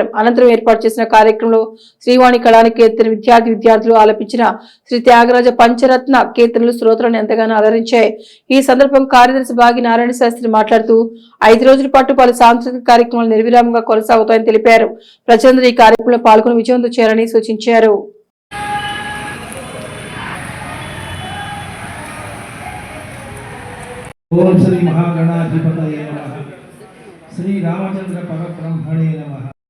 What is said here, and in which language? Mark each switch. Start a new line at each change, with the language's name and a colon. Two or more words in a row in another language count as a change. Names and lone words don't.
Telugu: అనంతరం ఏర్పాటు చేసిన కార్యక్రమంలో శ్రీవాణి కళానికేతన విద్యార్థులు ఆలపించిన శ్రీ త్యాగరాజ పంచరత్న కీర్తనలు శ్రోతలను ఎంతగానో అలరించాయి. ఈ సందర్భంగా కార్యదర్శి బాగి నారాయణ శాస్త్రి మాట్లాడుతూ 5 రోజుల పాటు పలు సాంస్కృతిక కార్యక్రమాలు నిర్విరామంగా కొనసాగుతాయని తెలిపారు. ప్రజలందరూ ఈ కార్యక్రమంలో పాల్గొని విజయవంతం చేయాలని సూచించారు.
Sanskrit: ओम श्री महागणाधिपतये नमः। श्री रामचंद्र परब्रह्मणे नमः।